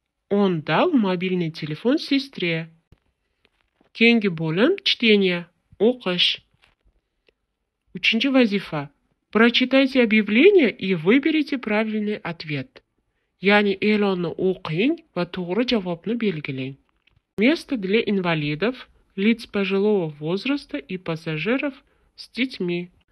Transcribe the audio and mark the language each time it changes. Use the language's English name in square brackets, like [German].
[Russian] Он дал мобильный телефон сестре. [Uzbek] Keyingi bo'lim чтение, o'qish. 3 vazifa. [Russian] Прочитайте объявление и выберите правильный ответ. [Uzbek] Ya'ni e'lonni o'qing va to'g'ri javobni belgilang. [Russian] Место для инвалидов, лиц пожилого возраста и пассажиров с детьми.